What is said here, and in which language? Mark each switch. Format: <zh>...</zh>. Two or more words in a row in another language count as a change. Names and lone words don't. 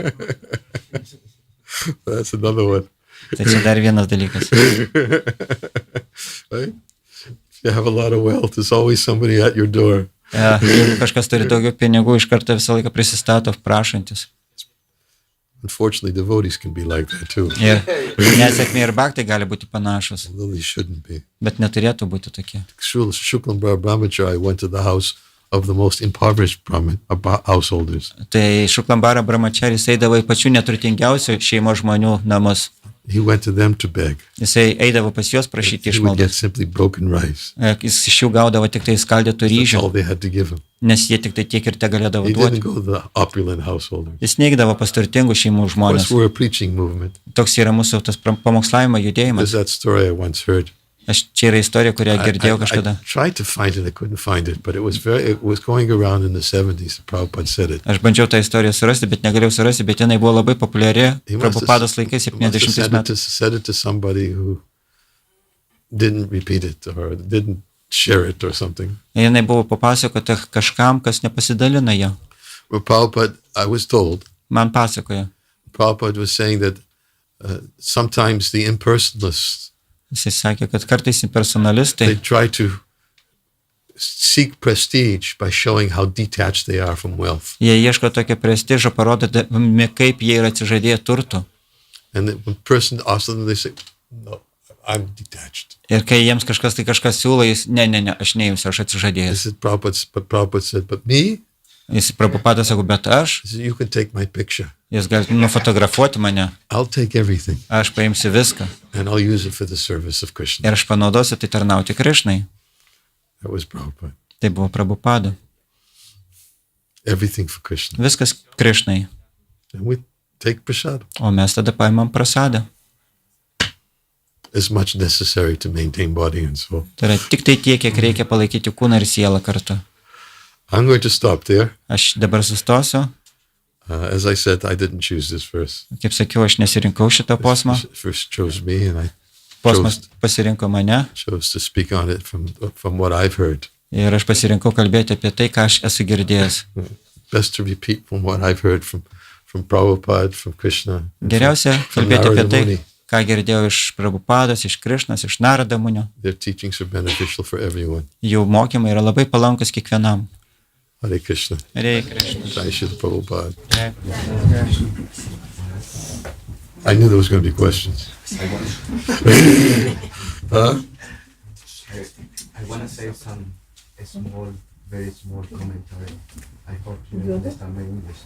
<en>That's another one.</en> <lt>Tai čia dar vienas dalykas.</lt> <en>Right? If you have a lot of wealth, there's always somebody at your door.</en> <lt>Jeigu kažkas turi daugiau pinigų, iš karto visą laiką prisistato prašantis.</lt> <en>Unfortunately, devotees can be like that too.</en> <lt>Ir nesėkmė ir bhaktai gali būti panašus,</lt> <en>Although they shouldn't be.</en> <lt>bet neturėtų būti tokie.</lt> <en>Shuklam Brahmachari went to the house of the most impoverished householders.</en> <lt>Tai Šuklambara Brahmacharis eidavo į pačių neturtingiausių šeimos žmonių namus.</lt> <en>He went to them to beg.</en> <lt>Jisai eidavo pas juos prašyti</lt> <en>He would get</en> <lt>išmaldos.</lt> <en>simply broken rice.</en> <lt>Jis iš jų gaudavo tik tai skaldytų</lt> <en>That's</en> <lt>ryžių,</lt> <en>all they had to give him.</en> <lt>nes jie tik tai tiek ir te galėdavo</lt> <en>He didn't</en> <lt>duoti.</lt> <en>go to the opulent householders.</en> <lt>Jis neigdavo pas turtingų šeimų</lt> <en>Of course,</en> <lt>žmonės.</lt> <en>we're a preaching movement.</en> <lt>Toks yra mūsų tas pamokslavimo</lt> <en>There's</en> <lt>judėjimas.</lt> <en>that story I once heard.</en> <lt>Čia yra istorija, kurią girdėjau kažkada.</lt> <en>I tried to find it, I couldn't find it, but it was going around in the 70s. Prabhupada said it.</en> <lt>Aš bandžiau tą istoriją surasti, bet negalėjau surasti, bet jinai buvo labai populiari</lt> <en>He must have</en> <lt>Prabhupados laikais</lt> <en>he must have</en> <lt>70 metais.</lt> <en>said it to somebody who didn't repeat it or didn't share it or something.</en> <lt>Jinai buvo papasakota kažkam, kas nepasidalina ją.</lt> <en>Well, Prabhupada, I was told,</en> <lt>Man pasakoja.</lt> <en>Prabhupada was saying that sometimes the impersonalists,</en> <lt>Jisai sakė, kad kartais impersonalistai</lt> <en>they try to seek prestige by showing how detached they are from wealth.</en> <lt>jie ieško tokio prestižo, parodydami, kaip jie yra atsižadėję turtų.</lt> <en>And the person asks them, they say, no, I'm detached.</en> <lt>Ir kai jiems kažkas siūlo, jis, ne, aš neimsiu, aš atsižadėjęs.</lt> <en>But Prabhupada said, but me?</en> <lt>Jis Prabhupada sako, bet aš,</lt> <en>He said, you can take my picture.</en> <lt>jis gali nufotografuoti mane,</lt> <en>I'll take everything</en> <lt>aš paimsiu viską</lt> <en>and I'll use it for the service of Krishna.</en> <lt>ir aš panaudosiu tai tarnauti Krišnai.</lt> <en>That was Prabhupada.</en> <lt>Tai buvo Prabhupada.</lt> <en>Everything for Krishna.</en> <lt>Viskas Krišnai.</lt> <en>And we take prasad.</en> <lt>O mes tada paimam prasadą.</lt> <en>As much necessary to maintain body and soul.</en> <lt>Tai yra tik tai tiek, kiek reikia palaikyti kūną ir sielą kartu.</lt> <en>I'm going to stop there.</en> <lt>Aš dabar sustosiu.</lt> <en>As I said, I didn't choose this verse.</en> <lt>Kaip sakiau, aš nesirinkau šitą posmą.</lt> <en>This verse chose me and I</en> <lt>Posmas pasirinko mane</lt> <en>chose to speak on it from what I've heard.</en> <lt>ir aš pasirinkau kalbėti apie tai, ką aš esu girdėjęs.</lt> <en>Best to repeat from what I've heard from Prabhupada, from Krishna.</en> <lt>Geriausia</lt> <en>from</en> <lt>kalbėti apie Narada tai, Muni. ką girdėjau iš Prabhupados, iš Krišnos, iš Narada Munio.</lt> <en>Their teachings are beneficial for everyone.</en> <lt>Jų mokymai yra labai palankus kiekvienam.</lt> <sa>Hare Krishna. Hare Krishna. Jai Srila Prabhupada. Hare</sa> <en>I knew there was going to be questions. Huh? I want to say a small, very small commentary. I hope you understand my English.</en>